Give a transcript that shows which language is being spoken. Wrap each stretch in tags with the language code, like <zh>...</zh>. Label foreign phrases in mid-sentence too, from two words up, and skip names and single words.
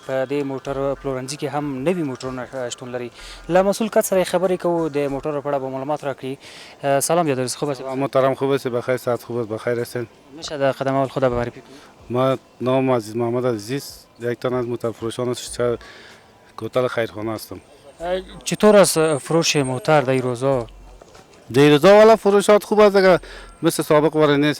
<ps>په دې موټر پلورنځي کې هم نوي موټرونه شتون لري. له مسئول کس سره خبرې کوو، د موټر په اړه به معلومات راکړي.</ps> <fa>سلام بیادرز، خوب هستید؟ محترم خوب هستید؟ بخیر، ساعت خوب است، بخیر هستین؟ میشه در قدم اول خدا معرفی کنید؟ ما نام عزیز محمد عزیز، یک تن از موتر فروشان کوتل خیرخانه هستم. چطور است فروش موتر در این روزا؟ در روزا والا فروشات خوب است، اگر مثل سابق واره نیست.</fa>